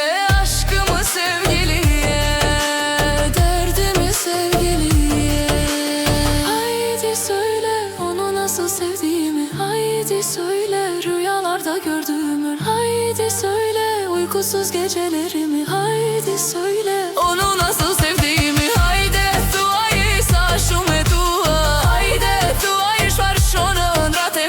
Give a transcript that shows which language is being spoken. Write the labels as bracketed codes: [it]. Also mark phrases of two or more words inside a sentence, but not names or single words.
[tr] Aşkımı sevgiliye, derdimi sevgiliye. Haydi söyle onu nasıl sevdiğimi. Haydi söyle rüyalarda gördüğümü. Haydi söyle uykusuz gecelerimi. Haydi söyle onu nasıl sevdiğimi. [sq] Haydi thuaj sa shumë e dua. Haydi thuaj çfarë shoh në ëndrat